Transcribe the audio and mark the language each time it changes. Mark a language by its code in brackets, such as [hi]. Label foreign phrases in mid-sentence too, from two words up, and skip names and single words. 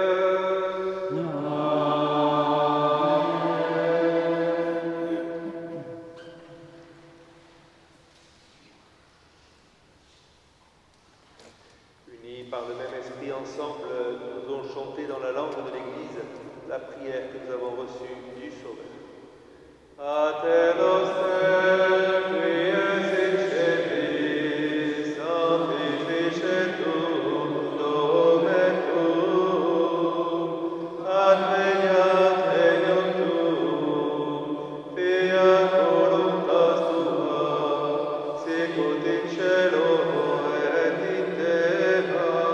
[fr] Unis par le même esprit ensemble, nous allons chanter dans la langue de l'Église la prière que nous avons reçue du Sauveur. [la] Pater noster, qui es in celis, sanctificetur nomen tuum, adveniat regnum tuum, fiat voluntas tua, sicut in cielo et in terra.